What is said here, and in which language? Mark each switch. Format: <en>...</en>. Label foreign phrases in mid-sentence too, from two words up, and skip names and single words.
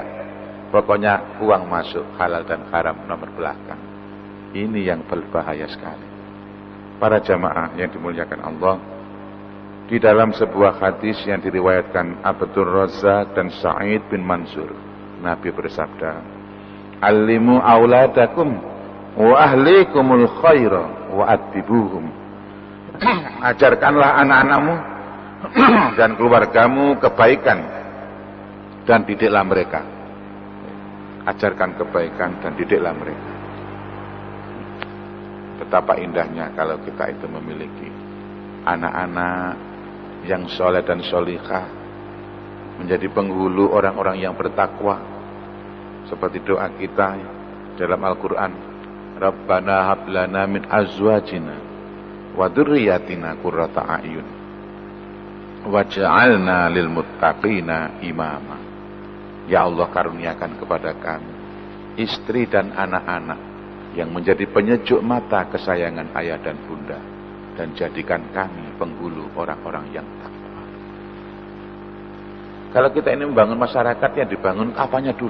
<id>Pokoknya uang masuk halal dan haram nomor belakang. Ini yang berbahaya sekali. Para jamaah yang dimuliakan Allah, di dalam sebuah hadis yang diriwayatkan Abdur Razzaq dan Sa'id bin Mansur, Nabi bersabda,</id> <ar>"علموا أولادكم وأهليكم الخير وأدبوهم."</ar> <id>Ajarkanlah anak-anakmu dan keluargamu kebaikan dan didiklah mereka. Ajarkan kebaikan dan didiklah mereka. Betapa indahnya kalau kita itu memiliki anak-anak yang soleh dan solihah, menjadi penghulu orang-orang yang bertakwa. Seperti doa kita dalam Al-Quran,</id> <ar>ربنا هب لنا من أزواجنا وذرياتنا قرة أعين واجعلنا للمتقين إماما.</ar> <id>Ya Allah, karuniakan kepada kami istri dan anak-anak yang menjadi penyejuk mata kesayangan ayah dan bunda, dan jadikan kami penghulu orang-orang yang takwa. Kalau kita ini membangun masyarakat, yang dibangun apanya dulu?</id>